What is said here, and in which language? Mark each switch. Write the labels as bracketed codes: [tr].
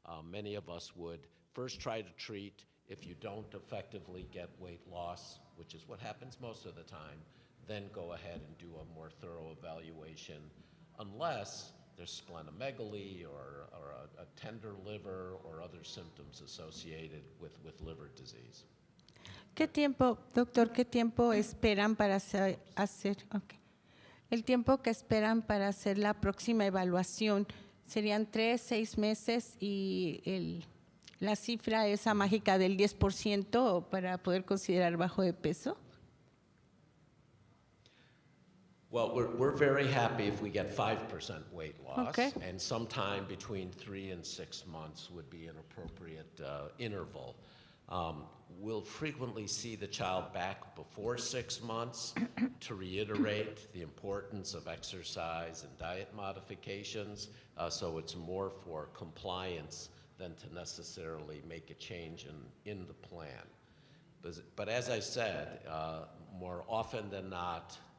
[en] Many of us would first try to treat. If you don't effectively get weight loss, which is what happens most of the time, then go ahead and do a more thorough evaluation, unless there's splenomegaly or a tender liver or other symptoms associated with liver disease. [es] ¿Qué tiempo, doctor, qué tiempo esperan para hacer okay. El tiempo que esperan para hacer la próxima evaluación serían 3, 6 meses y la cifra esa mágica del 10% para poder considerar bajo de peso? [en] Well, we're very happy if we get 5% weight loss, okay. And sometime between 3 and 6 months would be an appropriate interval. We'll frequently see the child back before 6 months to reiterate the importance of exercise and diet modifications, so it's more for compliance than to necessarily make a change in the plan. But as I said, more often than not,